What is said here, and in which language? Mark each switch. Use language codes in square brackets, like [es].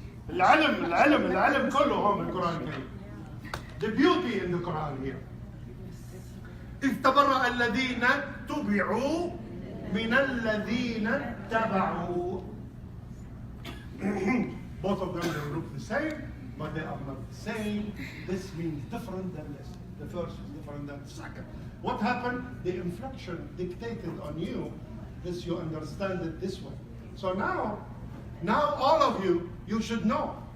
[ar] العلم كله هو من القرآن الكريم. [en] The beauty in the Quran here. [ar] إذ تبرأ الذين تبعوا من الذين تبعوا. [en] Both of them they look the same, but they are not the same. This means different than this. The first is different than the second. What happened? The inflection dictated on you. This you understand it this way. So now all of you, you should know.